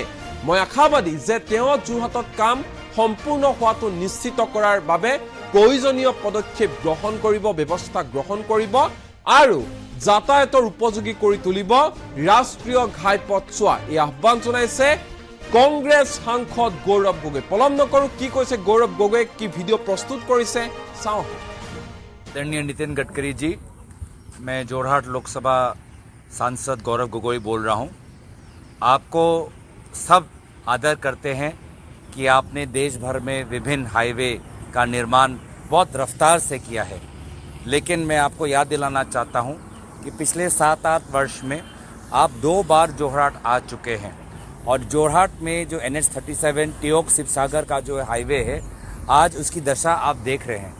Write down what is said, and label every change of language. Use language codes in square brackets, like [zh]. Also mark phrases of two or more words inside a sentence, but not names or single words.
[as] মই আশাবাদী যে তেওঁ যোৰহাটত কাম সম্পূৰ্ণ হোৱাটো নিশ্চিত কৰাৰ বাবে প্ৰয়োজনীয় পদক্ষেপ গ্ৰহণ কৰিব, ব্যৱস্থা গ্ৰহণ কৰিব আৰু যাতায়াতৰ উপযোগী কৰি তুলিব ৰাষ্ট্ৰীয় ঘাইপথছোৱা। এই আহ্বান জনাইছে কংগ্ৰেছ সাংসদ গৌৰৱ গগৈ। পলম নকৰো, কি কৈছে গৌৰৱ গগৈয়ে, কি ভিডিঅ' প্ৰস্তুত কৰিছে চাওঁ। [hi] आदरणीय नितिन गडकरी जी, मैं जोरहाट लोकसभा सांसद गौरव गगोई बोल रहा हूं। आपको सब आदर करते हैं कि आपने देश भर में विभिन्न हाईवे का निर्माण बहुत रफ्तार से किया है, लेकिन मैं आपको याद दिलाना चाहता हूं कि पिछले 7-8 वर्ष में आप 2 बार जोरहाट आ चुके हैं और जोरहाट में जो NH-37 तियोक शिवसागर का जो हाईवे है, आज उसकी दशा आप देख रहे हैं।